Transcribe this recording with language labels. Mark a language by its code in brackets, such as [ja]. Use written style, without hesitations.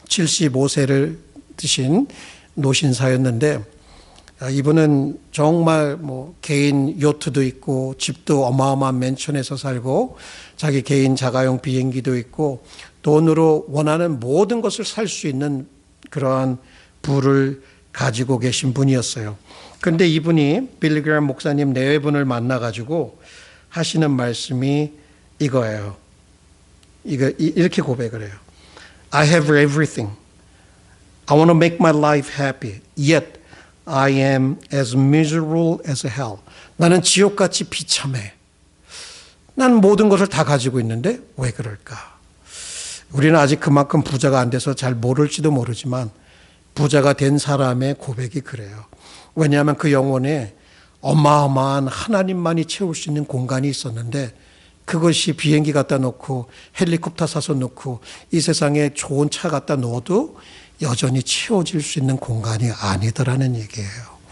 [ko] 75세를 드신 노신사였는데 이분은 정말 개인 요트도 있고 집도 어마어마한 맨션에서 살고 자기 개인 자가용 비행기도 있고 돈으로 원하는 모든 것을 살 수 있는 그러한 부를 가지고 계신 분이었어요. 그런데 이분이 빌리 그레이엄 목사님 내외분을 만나가지고 하시는 말씀이 이거예요. 이렇게 고백을 해요. [en] I have everything. I want to make my life happy. Yet I am as miserable as hell. [ko] 나는 지옥같이 비참해. 난 모든 것을 다 가지고 있는데 왜 그럴까? 우리는 아직 그만큼 부자가 안 돼서 잘 모를지도 모르지만 부자가 된 사람의 고백이 그래요. 왜냐하면 그 영혼에 어마어마한 하나님만이 채울 수 있는 공간이 있었는데 그것이 비행기 갖다 놓고 헬리콥터 사서 놓고 이 세상에 좋은 차 갖다 놓아도 여전히 채워질 수 있는 공간이 아니더라는 얘기예요.